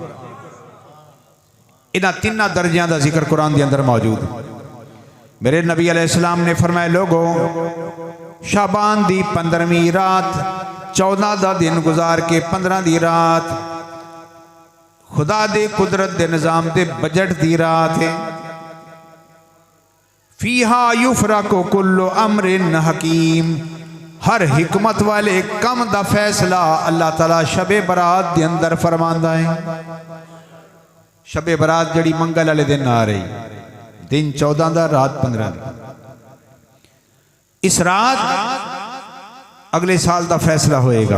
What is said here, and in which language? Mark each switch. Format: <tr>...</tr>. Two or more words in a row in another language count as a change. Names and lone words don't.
<pa>انہاں تناں درجیاں کا ذکر قرآن کے اندر موجود. میرے نبی علیہ السلام نے فرمایا، لوگو شعبان دی 15ویں رات 14 دا دن گزار کے 15 دی رات خدا دے قدرت دے نظام دے بجٹ دی رات ہے.</pa> <ar>فيها يفرق كل أمر حكيم.</ar> <pa>ہر حکمت والے کم دا فیصلہ اللہ تعالیٰ شب برات دے اندر فرماندا ہے. شب برات جہڑی منگل والے دن آ رہی، دن 14 دا رات 15 دی.</pa> <ur>اس رات اگلے سال کا فیصلہ ہوئے گا.</ur>